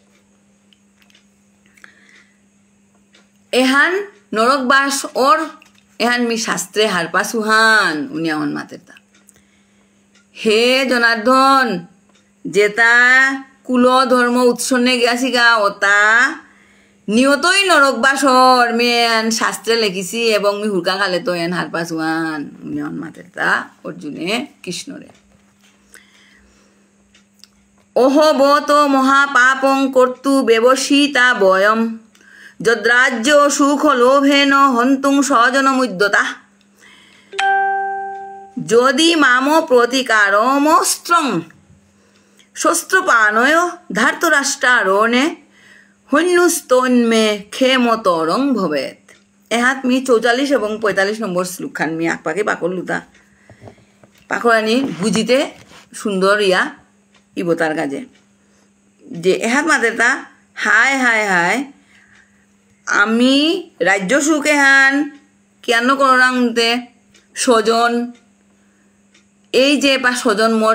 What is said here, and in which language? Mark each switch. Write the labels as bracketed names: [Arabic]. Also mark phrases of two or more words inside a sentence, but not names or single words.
[Bishnupriya] এহান নরক বাস ওর এহান মি শাস্ত্রে হারপা সুহান উনি আমার মাতের তা হে জনার্দন যেটা কুল ধর্ম উৎসন্নে গিয়াছিগা ওটা নিয়তই নরক বাসর মেন শাস্ত্রে লেখিছি এবং মি হুরকা খালে তো এন হারপা সুহান উনি আমার মাতের তা অর্জুনে কৃষ্ণরে [Sanskrit] ওহ বত মহাপাপং কর্তু ব্যবসিতা বয়ম যদ্রাজ্য সুখ লোভেন হন্তুং স্বজনমুদ্যতা যদি মাম প্রতিকারমস্ত্রং শস্ত্রপানয় ধার্তরাষ্ট্রারণে হন্যস্তন্মে ক্ষেমতরং ভবেত। [Bishnupriya] এহাত মি 44 এবং 45 নম্বর শ্লোক খান মি আকপাকে পাকর লুতা পাকরানি বুঝিতে সুন্দর ইবতার কাজে যে এহাত মাতের তা হায় হায় হায় আমি রাজ্য সুখ এহান কেন করতে স্বজন এই যে বা স্বজন মোর